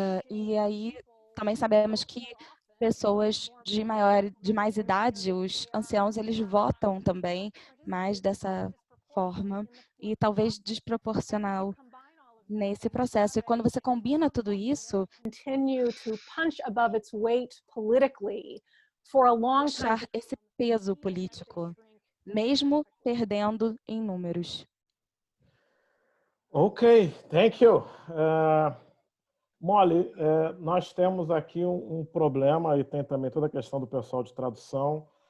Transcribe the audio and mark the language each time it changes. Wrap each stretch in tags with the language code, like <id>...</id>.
<pt>E aí também sabemos que pessoas de mais idade, os anciãos, eles votam também mais dessa forma e talvez desproporcional nesse processo. E quando você combina tudo isso,</pt> <en>continue to punch above its weight politically for a long time.</en> <pt>puxar esse peso político, mesmo perdendo em números.</pt> <en>Ok, thank you.</en> <pt>Molly, nós temos aqui um problema e tem também toda a questão do pessoal de tradução.</pt>